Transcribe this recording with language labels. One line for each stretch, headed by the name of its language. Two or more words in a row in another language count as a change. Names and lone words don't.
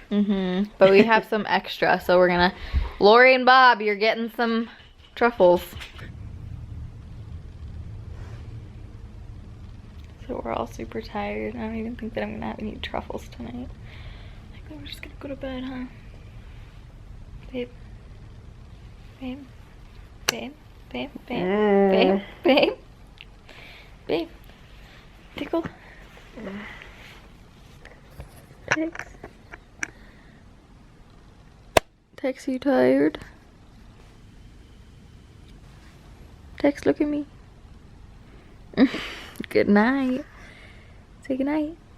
English: But we have some extra, so we're gonna... Lori and Bob, you're getting some truffles. So we're all super tired. I don't even think that I'm gonna have any truffles tonight. I think we're just gonna go to bed, huh? Babe. Babe. Babe. Babe. Babe. Babe. Babe. Babe. Tickle. Tex. Tex, you tired? Tex, look at me. Good night. Say good night.